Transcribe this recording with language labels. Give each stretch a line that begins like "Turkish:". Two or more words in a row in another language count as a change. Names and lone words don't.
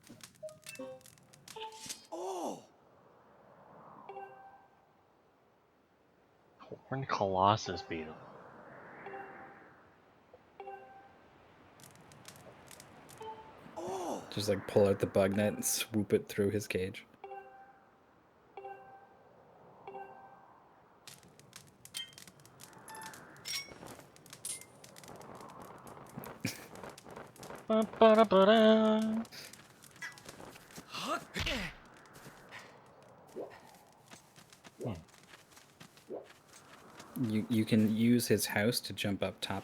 English: Horned Colossus beetle. Just like pull out the bug net and swoop it through his cage. Ba-ba-da-ba-da. You can use his house to jump up top.